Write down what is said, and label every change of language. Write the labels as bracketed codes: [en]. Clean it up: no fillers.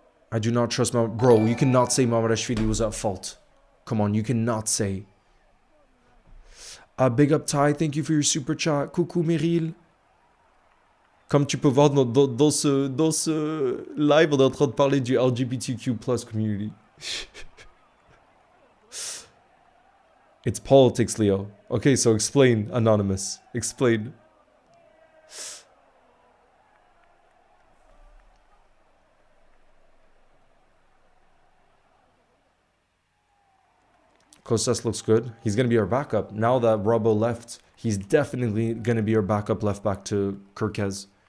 [en] I do not trust my... Bro, you cannot say Mamrashvili was at fault. Come on, you cannot say. Big up Ty, thank you for your super chat. [fr] Coucou Meryl. Comme tu peux voir dans ce live, on est en train de parler du [en] LGBTQ+ community. It's politics, Leo. Okay, so explain, Anonymous. Explain. Kostas looks good. He's going to be our backup. Now that Robbo left, he's definitely going to be our backup left back to Kirkez.